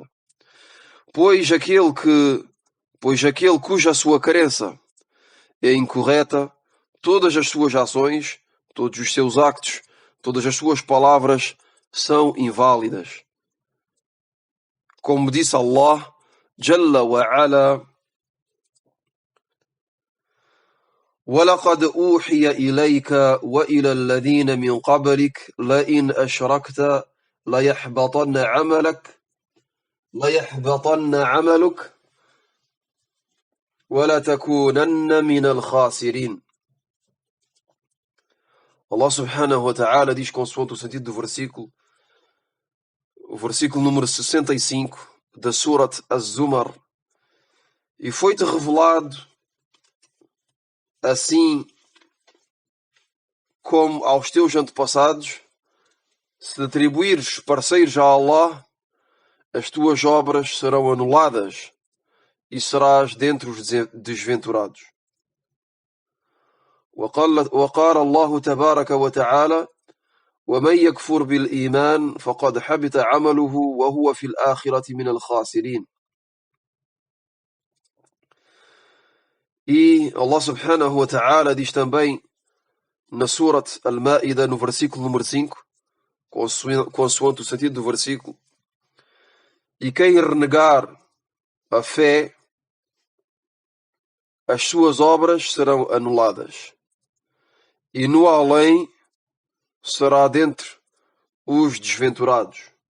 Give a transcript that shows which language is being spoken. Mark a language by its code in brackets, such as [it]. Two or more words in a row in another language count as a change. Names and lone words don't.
[pt] Pois aquele cuja sua crença é incorreta, todas as suas ações, todos os seus actos, todas as suas palavras são inválidas. Como disse [ar] الله جل وعلا: وَلَقَدْ أُوحِيَ إِلَيْكَ وَإِلَى الَّذِينَ مِنْ قَبْلِكَ لَئِنْ أَشْرَكْتَ لَيَحْبَطَنَّ عَمَلُكَ ولا تكونن من الخاسرين. الله سبحانه وتعالى [pt] diz, consoante o sentido do versículo, o versículo número 65 da Surat Az-Zumar: e foi-te revelado assim como aos teus antepassados, se atribuires parceiros a Allah, as tuas obras serão anuladas e serás dentre os desventurados. [ar] وقال الله تبارك وتعالى: ومن يكفر بالإيمان فقد حبط عمله وهو في الآخرة من الخاسرين. [pt] E [ar] الله سبحانه وتعالى [pt] diz também na Surat Al-Ma'ida, no versículo número 5, consoante o sentido do versículo: e quem renegar a fé, as suas obras serão anuladas, e no além será dentre os desventurados.